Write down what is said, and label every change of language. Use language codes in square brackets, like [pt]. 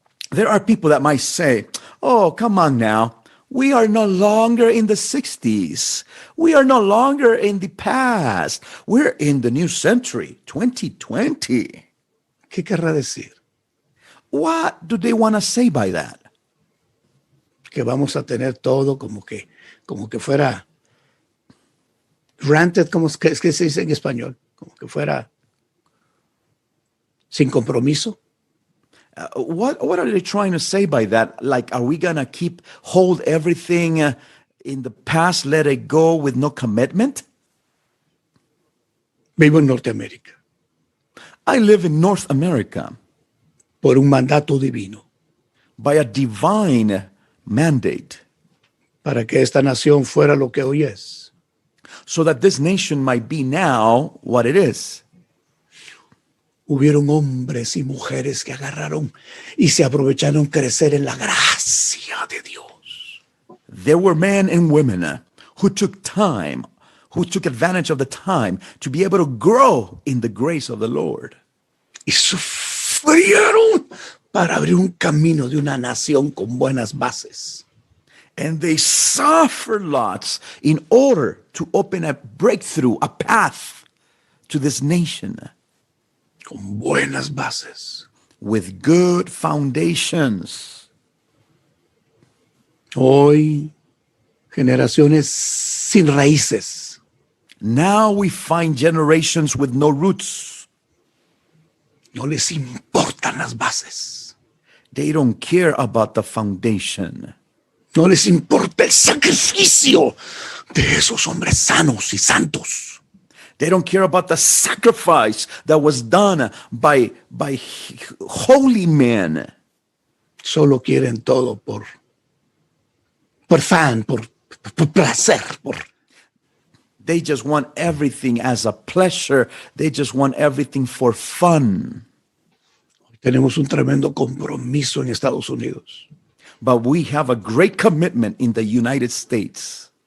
[en] There are people that might say, oh, come on now. We are no longer in the 60s. We are no longer in the past. We're in the new century, 2020. [es] ¿Qué querrá decir? [en] What do they want to say by that? [es] Que vamos a tener todo como que fuera granted, es que se dice en español, como que fuera sin compromiso. [en] What are they trying to say by that? Like, are we going to hold everything in the past, let it go with no commitment? [es] Vivo en Norteamérica [en] I live in North America [es] por un mandato divino [en] by a divine mandate [es] para que esta nación fuera lo que hoy es. [en] so that this nation might be now what it is. [es] Hubieron hombres y mujeres que agarraron y se aprovecharon crecer en la gracia de Dios. [en] There were men and women who took advantage of the time to be able to grow in the grace of the Lord. [es] Y sufrieron para abrir un camino de una nación con buenas bases. [en] And they suffered lots in order to open a breakthrough, a path to this nation [es] Con buenas bases. [en] with good foundations. [es] Hoy, generaciones sin raíces. [en] Now we find generations with no roots. [es] No les importan las bases. [en] They don't care about the foundation. [es] No les importa el sacrificio de esos hombres sanos y santos. [en] They don't care about the sacrifice that was done by holy men. [es] Solo quieren todo por placer, [en] They just want everything as a pleasure. They just want everything for fun. [es] Tenemos un tremendo compromiso en Estados Unidos. [en] But we have a great commitment in the United States.